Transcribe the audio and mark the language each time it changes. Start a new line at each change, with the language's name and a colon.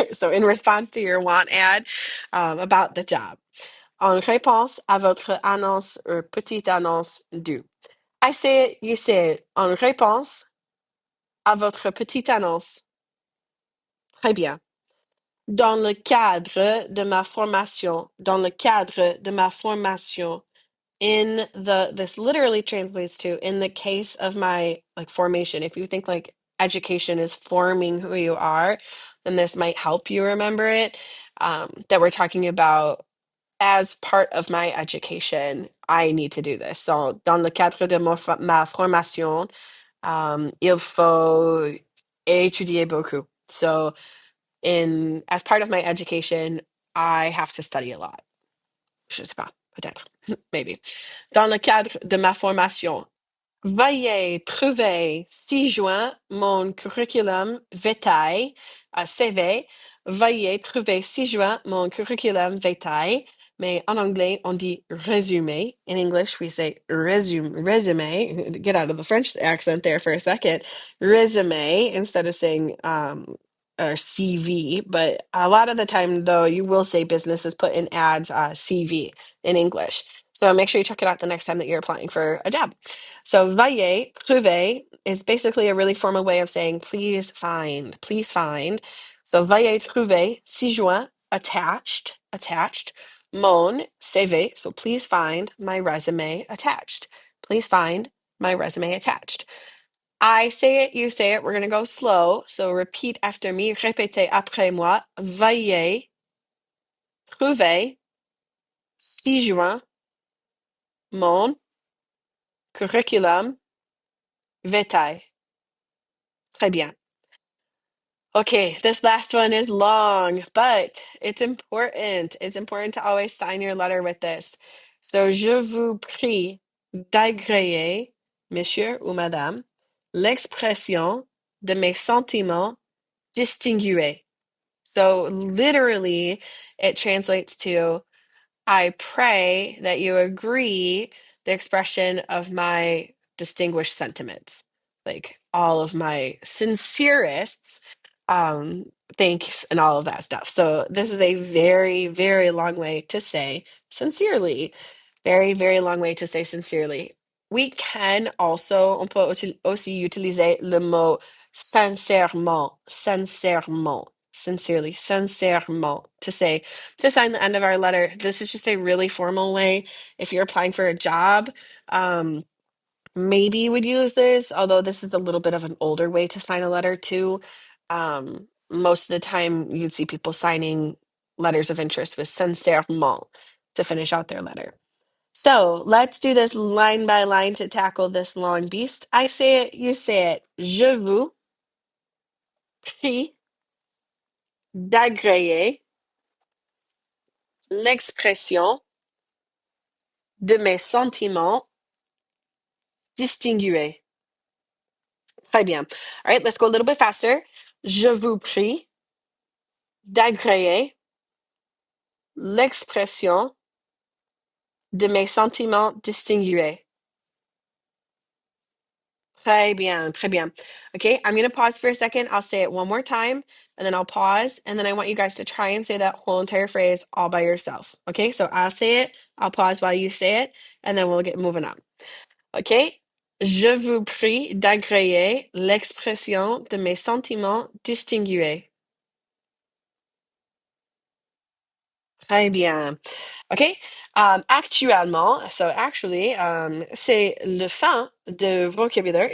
English: So, in response to your want ad about the job.
French: En réponse à votre annonce or petite annonce due.
English: I say it, you say it.
French: En réponse à votre petite annonce. Très bien. Dans le cadre de ma formation, dans le cadre de ma formation,
English: this literally translates to in the case of my like formation. If you think like education is forming who you are, then this might help you remember it. That we're talking about as part of my education, I need to do this.
French: So, dans le cadre de ma formation, il faut étudier beaucoup.
English: So, as part of my education, I have to study a lot.
French: Je sais pas, peut-être, maybe. Dans le cadre de ma formation. Veuillez trouver ci-joint mon curriculum vitae, CV. Veuillez trouver ci-joint mon curriculum vitae. Mais en anglais, on dit résumé.
English: In English, we say resume. Get out of the French accent there for a second. Resume instead of saying CV. But a lot of the time, though, you will say businesses put in ads CV in English. So make sure you check it out the next time that you're applying for a job. So
French: veuillez trouver
English: is basically a really formal way of saying please find, please find.
French: So veuillez trouver ci-joint attached, mon CV.
English: So please find my resume attached. Please find my resume attached. I say it, you say it. We're going to go slow. So repeat after me.
French: Répétez après moi. Veuillez trouver ci-joint mon curriculum vitae. Très bien.
English: Okay, this last one is long, but it's important. It's important to always sign your letter with this.
French: So, je vous prie d'agréer, monsieur ou madame, l'expression de mes sentiments distingués.
English: So, literally, it translates to I pray that you agree the expression of my distinguished sentiments, like all of my sincerest um, thanks and all of that stuff. So this is a very, very long way to say sincerely. Very, very long way to say sincerely. We can also,
French: on peut aussi utiliser le mot sincèrement, sincèrement,
English: sincerely,
French: sincèrement,
English: to sign the end of our letter. This is just a really formal way. If you're applying for a job, maybe you would use this, although this is a little bit of an older way to sign a letter too. Most of the time, you'd see people signing letters of interest with sincèrement to finish out their letter. So let's do this line by line to tackle this long beast. I say it, you say it.
French: Je vous prie d'agréer l'expression de mes sentiments distingués. Très bien.
English: All right, let's go a little bit faster.
French: Je vous prie d'agréer l'expression de mes sentiments distingués. Très bien, très bien.
English: Okay, I'm going to pause for a second. I'll say it one more time and then I'll pause. And then I want you guys to try and say that whole entire phrase all by yourself. Okay, so I'll say it, I'll pause while you say it, and then we'll get moving on.
French: Okay, je vous prie d'agréer l'expression de mes sentiments distingués. Très bien. OK? Actuellement,
English: so actually,
French: c'est le fin de vocabulaire.